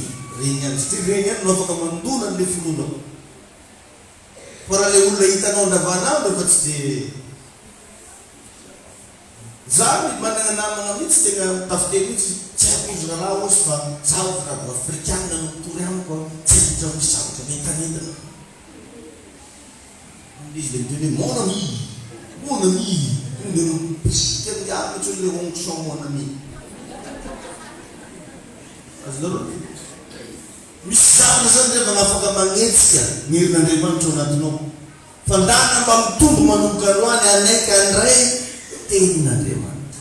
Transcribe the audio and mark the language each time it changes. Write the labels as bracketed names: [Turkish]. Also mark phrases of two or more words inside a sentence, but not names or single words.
[Malagasy] Regny ihany satria regny ihany no afaka mandona an'le finoana. Fa raha le olona hitanao andavanandro fa tsy dia zany manana namana mihitsy tegna tafiteny mihitsy tsy haiko izy raharaha ozy fa zaho raha bo afrikanina no mitory amiko tsy haiko misy zavatra mentanentana. Izy le miteny hoe [French] mon ami, mon ami. [Malagasy] Pisika miaro mihitsy le onction [French] mon ami. [Malagasy] Azonareo misy zavatra zany rehefa nafaka magnetsika ny herin'Andriamanitra ao anatinao. Fa ndana mba mitombo manomboka androany anaiky andray tenin'Andriamanitra.